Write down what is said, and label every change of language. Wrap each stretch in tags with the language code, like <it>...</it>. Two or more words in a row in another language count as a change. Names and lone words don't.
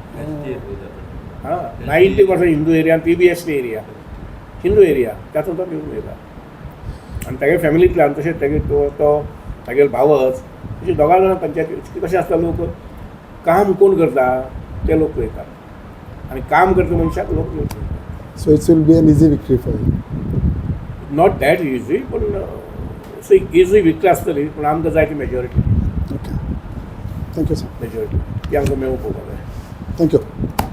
<kok>हां 90% हिंदू एरिया PBST एरिया हिंदू एरिया तातूंत तो निवडून येयला. आनी तागे फॅमिलींतल्यान तशेंच तागे तो तागेले भावच अशें दोगां जाणां पंचायती कशें आसता लोक काम कोण करता ते लोक पळयतात आनी काम करता मनशाक लोक निवडून.</kok> <en>So it will be an easy victory for you. Not that easy</en> <kok>पूण</kok> <en>easy victory</en> <kok>आसतली पूण आमकां जाय ती मेजॉरिटी</kok> <en>Okay. Thank you, sir.</en> <kok>ती आमकां मेळूंक पळोवपाक जाय.</kok> <en>Thank you.</en>